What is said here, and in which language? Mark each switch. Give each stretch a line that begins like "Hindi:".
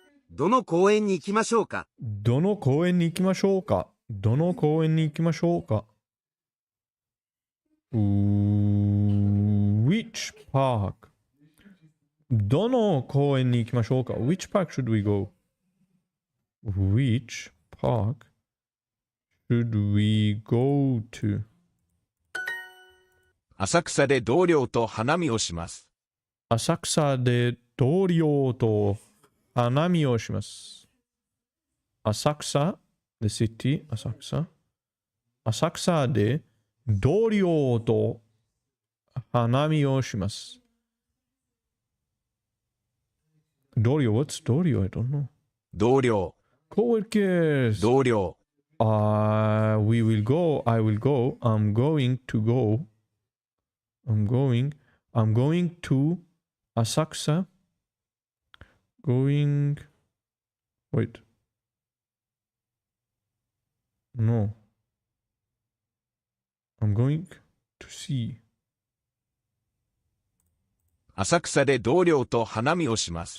Japanese: どの公園に行きましょうか？どの公園に行きましょうか？どの公園に行きましょうか？
English: Which park?
Japanese: どの公園に行きましょうか？
English: Which park should we go? Which park should we go to?
Japanese: 浅草で同僚と花見をします。浅草で同僚と花見をします。
English: 浅草 the city 浅草。
Japanese: 浅草で同僚と花見をします。
English: 同僚 what's 同僚 I don't know.
Japanese: 同僚
English: coworkers
Japanese: 同僚
English: we will go I will go I'm going to go I'm going to Asakusa going wait no I'm going to see
Japanese: 浅草で同僚と花見をします。